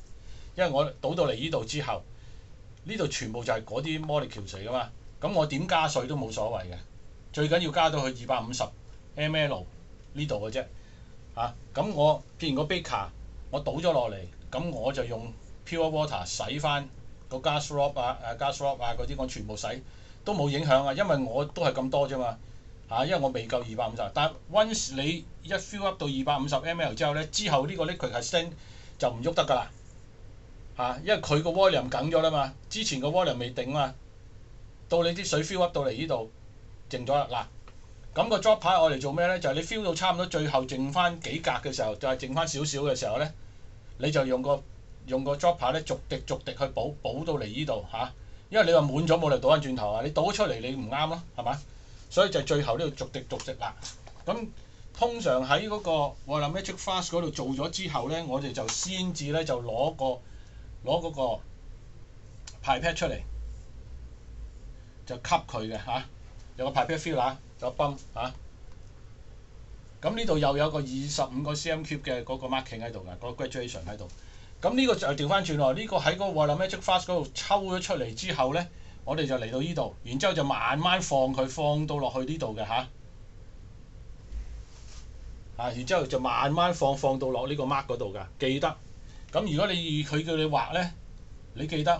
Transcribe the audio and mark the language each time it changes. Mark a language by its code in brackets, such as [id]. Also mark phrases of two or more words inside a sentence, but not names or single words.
[yue] 因為我倒到嚟呢度之後，呢度全部就係嗰啲 molecule 嚟噶嘛，咁我點加水都冇所謂嘅，最緊要加到去250 ml 呢度嘅啫咁我譬如個 beaker 我倒咗落嚟。咁我就用 [en] pure water [yue] 洗翻個 [en] gas rock gas rock [yue] 嗰啲，我全部洗都冇影響啊，因為我都係咁多啫嘛因為我未夠250。但係 once 你一 [en] fill up [yue] 到250 ml 之後咧，之後呢個 liquid 係 stand 就唔喐得㗎啦因為佢個 volume 緊咗啦嘛，之前個 volume 未定嘛，到你啲水 [en] fill up [yue] 到嚟呢度靜咗啦咁個 dropper 我嚟做咩咧？就係你 fill 到差唔多最後剩翻幾格嘅時候，就係剩翻少少嘅時候咧。你就用個 dropper 咧，逐滴去補到嚟呢度因為你話滿咗冇力倒翻轉頭你倒咗出嚟你唔啱咯，係嘛？所以就最後呢度逐滴啦。咁通常喺嗰個 [en] volumetric flask [yue] 嗰度做咗之後咧，我哋就先至咧就攞嗰個 pipette 出嚟，就吸佢嘅有個 [en] pipette filler [yue] 有泵咁呢度又有個25個 [en] cm cube [yue] 嘅嗰個 marking 喺度㗎，嗰個 graduation 喺度。咁呢個就調翻轉喎，呢個喺嗰個 [en] volumetric flask [yue] 嗰度抽咗出嚟之後咧，我哋就嚟到呢度，然之後就慢慢放到落去呢度嘅然之後就慢慢放到落呢個 mark 嗰度㗎，記得。咁如果佢叫你畫咧，你記得。